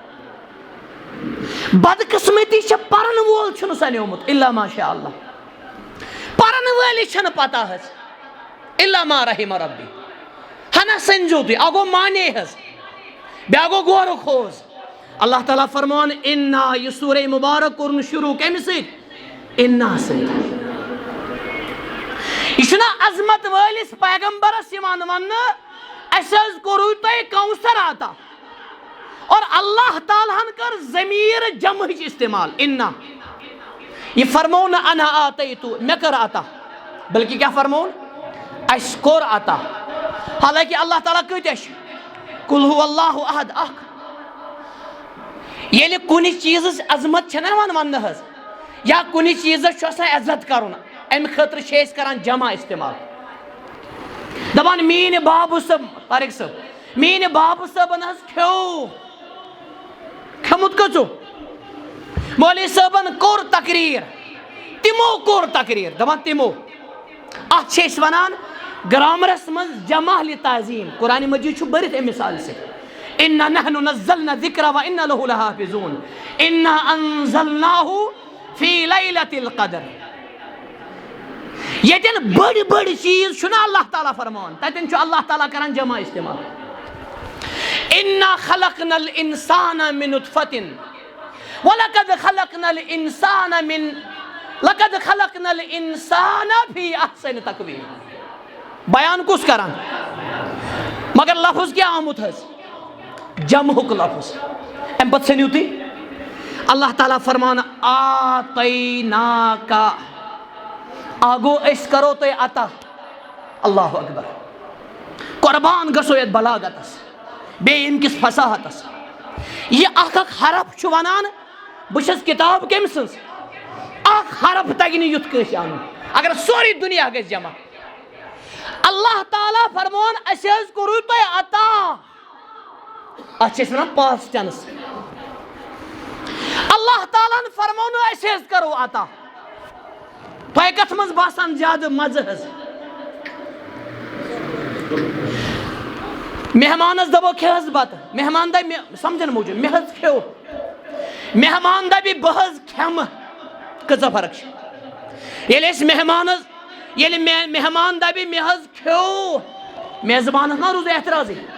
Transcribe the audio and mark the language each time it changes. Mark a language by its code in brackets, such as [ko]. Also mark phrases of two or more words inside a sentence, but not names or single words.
[ks] بدقسمتی چھِ پرن وول چھُنہٕ سنیومُت [ar] الا ماشاء اللہ [ks] پرن وٲلِس چھنہٕ پتہ حظ [ar] الا ما رحم ربی [ks] ہنا سنجو تُہۍ اگو مانے حظ بیٛاکھ گوٚو غورٕ خوز اللہ تعالیٰ فرمان انا یہ سورہ مبارک کورن شروع کمہِ سۭتۍ انا سۭتۍ یہ چھُنہ عظمت وٲلِس پیغمبرس یِوان وننہٕ اَسہِ حظ کوٚروٕ تۄہہِ کوثر عطا اور اللہ تعالیٰ ہن کر ضمیر جمعٕچ استعمال انا یہ فرمون انا آتیتو مے کر عطا بلکہ کیا فرمون اَسہِ کوٚر عطا حالانکہ اللہ تعالیٰ کۭتیاہ چھِ [ar] قل هو اللہ احد [ks] اکھ ییٚلہِ کُنہِ چیٖزٕچ عظمت چھےٚ نا یِوان وننہٕ حظ یا کُنہِ چیٖزس چھُ آسان عزت کرُن امہِ خٲطرٕ چھِ أسۍ کران جمع استعمال دپان میٛٲنۍ بابو صٲب طارق صٲب میٛٲنۍ بابو صٲبن حظ کھیوٚو کھیوٚمُت کٔژو مولوی صٲبن کوٚر تقریٖر تِمو کوٚر تقریٖر دپان تِمو اتھ چھِ أسۍ ونان گرامرس منٛز [ar] جمع لتعظیٖم [ks] قرآنِ مجیٖد چھُ بٔرِتھ امہِ مثالہِ سۭتۍ [ar] انا نحن نزلنا الذکر وانا له لحافظون انا انزلناه فی لیلۃ القدر [ks] یتن بڑی بڑی چیز چھُنہ اللہ تعالیٰ فرمان تتن چھُ اللہ تعالیٰ کران جمع استعمال [ar] انا خلقنا الانسان من نطفة ولقد خلقنا الانسان فی احسن تقویم [ks] بیان کس کران مگر لفظ کیا آمت حظ جمعک لفظ ام پتہ سنیو تُہۍ اللہ تعالیٰ فرمان آتیناکا آگو أسۍ کرو تۄہہِ عطا [ar] اللہ اکبر [ks] قربان گژھو یتھ بلاغتس بیٚیہِ ییٚمہِ کِس فصاحتس یہ اکھ اکھ حرف چھُ ونان بہٕ چھَس کتاب کٔمۍ سٕنٛز اکھ حرف تگہِ نہٕ یُتھ کٲنٛسہِ انُن اگر سورُے دُنیا گژھِ جمع اللہ تعالیٰ فرمان اَسہِ حظ کوٚروٕ تۄہہِ عطا اتھ چھِ أسۍ ونان [en] past tense [ks] اللہ تعالیٰ ہن فرمونہٕ اَسہِ حظ کرو عطا تۄہہِ کتھ منٛز باسان زیادٕ مزٕ حظ مہمانس دپو کھے حظ بتہٕ مہمان دپہِ مےٚ سمجھن موٗجوٗب مےٚ حظ کھیوٚو مہمان دپہِ بہٕ حظ کھٮ۪مہٕ کۭژاہ فرق چھِ ییٚلہِ أسۍ ییٚلہِ مہمان دپہِ مےٚ حظ کھیوٚو میزبانس ما روٗز اعتراضٕے